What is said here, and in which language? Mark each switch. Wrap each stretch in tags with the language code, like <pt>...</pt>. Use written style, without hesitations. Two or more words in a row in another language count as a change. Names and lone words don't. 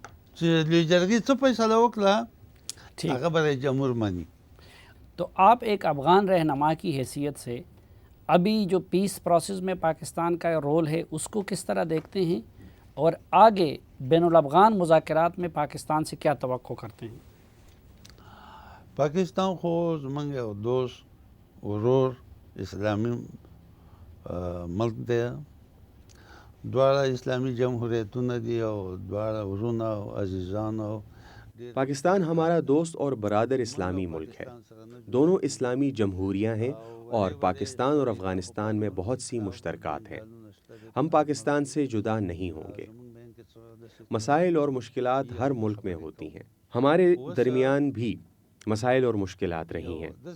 <ur>تو آپ ایک افغان رہنما کی حیثیت سے ابھی جو</ur> <en>peace process</en> <ur>میں پاکستان کا رول ہے اس کو کس طرح دیکھتے ہیں، اور آگے بین الافغان مذاکرات میں پاکستان سے کیا توقع کرتے ہیں؟</ur> <ps>پاکستان خو زمونږ یو دوست ورور اسلامی ملک دی، دواړه اسلامی جمهوریتونه دي او دواړه ورونه او عزیزان او</ps> <ur>پاکستان ہمارا دوست اور برادر اسلامی ملک ہے، دونوں اسلامی جمہوریاں ہیں اور پاکستان اور افغانستان میں بہت سی مشترکات ہیں۔ ہم پاکستان سے جدا نہیں ہوں گے۔ مسائل اور مشکلات ہر ملک میں ہوتی ہیں، ہمارے درمیان بھی مسائل اور مشکلات رہی ہیں۔</ur>